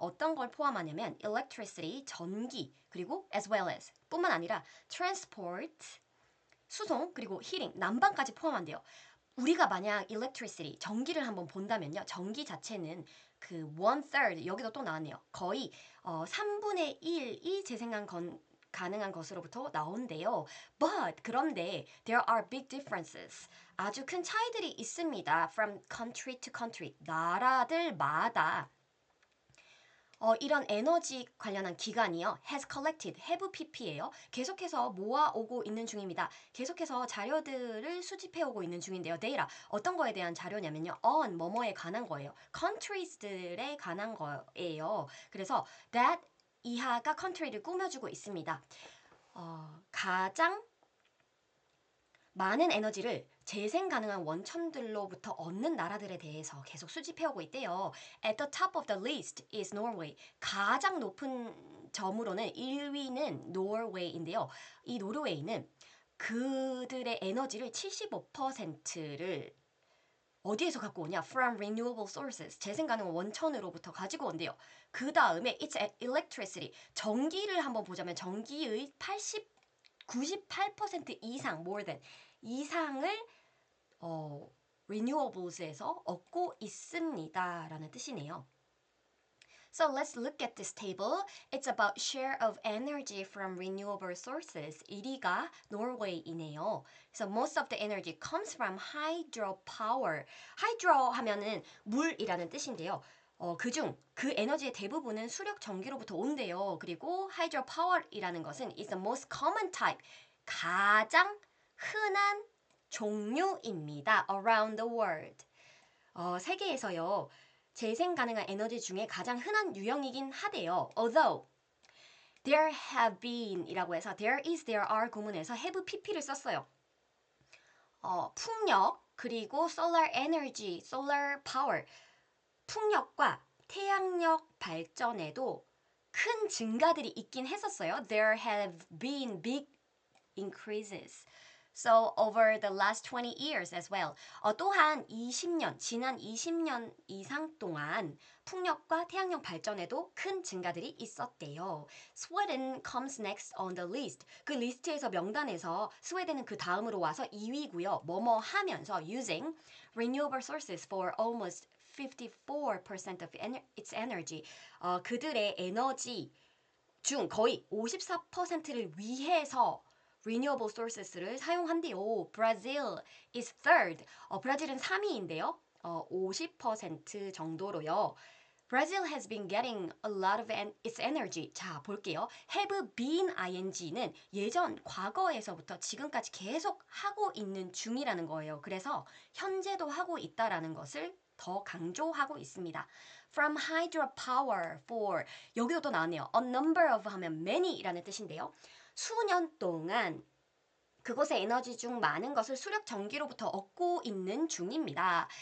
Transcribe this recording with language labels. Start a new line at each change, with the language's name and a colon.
Korean: 어떤 걸 포함하냐면 electricity, 전기, 그리고 as well as 뿐만 아니라 transport, 수송, 그리고 heating, 난방까지 포함한대요. 우리가 만약 electricity, 전기를 한번 본다면요. 전기 자체는 그 one third, 여기도 또 나왔네요. 거의 3분의 1이 가능한 것으로부터 나온대요.
English: But 그런데 there are big differences.
Korean: 아주 큰 차이들이 있습니다.
English: From country to country.
Korean: 나라들마다 이런 에너지 관련한 기관이요.
English: has collected, have pp예요.
Korean: 계속해서 모아오고 있는 중입니다. 계속해서 자료들을 수집해오고 있는 중인데요. 데이터, 어떤 거에 대한 자료냐면요. on, 뭐뭐에 관한 거예요. countries들에 관한 거예요. 그래서 that 이하가 country를 꾸며주고 있습니다. 가장 많은 에너지를 재생 가능한 원천들로부터 얻는 나라들에 대해서 계속 수집해오고 있대요.
English: At the top of the list is Norway.
Korean: 가장 높은 점으로는 1위는 노르웨이인데요. 이 노르웨이는 그들의 에너지를 75%를 어디에서 갖고 오냐?
English: From renewable sources.
Korean: 재생 가능한 원천으로부터 가지고 온대요. 그 다음에 it's electricity. 전기를 한번 보자면 전기의 98% 이상, more than 이상을 renewables에서 얻고 있습니다라는 뜻이네요.
English: So let's look at this table. It's about share of energy from renewable sources.
Korean: 1위가 노르웨이이네요.
English: So most of the energy comes from hydropower.
Korean: hydro 하면은 물이라는 뜻인데요. 그중 그 에너지의 대부분은 수력 전기로부터 온대요.
English: 그리고 hydropower이라는 것은 is the most common type.
Korean: 가장 흔한 종류입니다.
English: Around the world. 세계에서요.
Korean: 재생 가능한 에너지 중에 가장 흔한 유형이긴 하대요. Although there have been 이라고 해서 there is, there are 구문에서 have pp를 썼어요. 풍력 그리고 solar energy, solar power 풍력과 태양력 발전에도 큰 증가들이 있긴 했었어요.
English: There have been big increases. So over the last 20 years as well.
Korean: 또한 20년, 지난 20년 이상 동안 풍력과 태양력 발전에도 큰 증가들이 있었대요.
English: Sweden comes next on the list.
Korean: 그 리스트에서 명단에서 스웨덴은 그 다음으로 와서 2위고요.
English: 뭐뭐 하면서 using renewable sources for almost 54% of its energy.
Korean: 그들의 에너지 중 거의 54%를 위해서 renewable sources를 사용한대요.
English: Brazil is third. 브라질은 3위인데요.
Korean: 50% 정도로요.
English: Brazil has been getting a lot of its energy.
Korean: 자, 볼게요. have been ing는 예전 과거에서부터 지금까지 계속 하고 있는 중이라는 거예요. 그래서 현재도 하고 있다라는 것을 더 강조하고 있습니다.
English: From hydropower for 여기도 또 나왔네요.
Korean: A number of 하면 many라는 뜻인데요. 수년 동안 그곳의 에너지 중 많은 것을 수력 전기로부터 얻고 있는 중입니다.